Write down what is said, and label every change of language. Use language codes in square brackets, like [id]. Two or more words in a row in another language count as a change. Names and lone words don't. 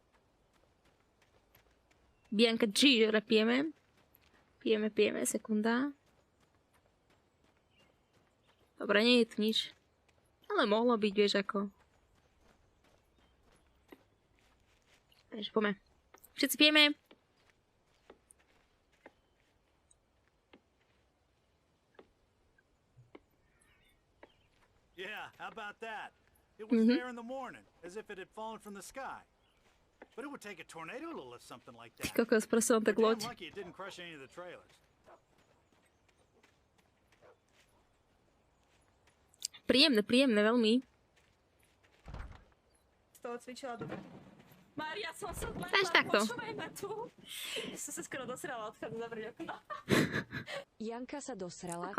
[sk] Bianca G, že pijeme. Pijeme, sekunda. Dobre, nie je tu nič. Ale mohlo byť, vieš ako. Takže poďme. Všetci pijeme. [en] Yeah, how about that? It was there in the morning, as if it had fallen from the sky. But it would take a tornado to lift something like that. [sk] Ty kokos, proste on tak [en] We're [sk] loď. [en] damn lucky it didn't crush any of the trailers. [sk] Príjemné, veľmi. Z toho cvičila dobre. Mária, som sa Takže takto. počúvaj ma tu. Som sa skoro dosrala, odchádzam zavrieť okno. Janka sa dosrala,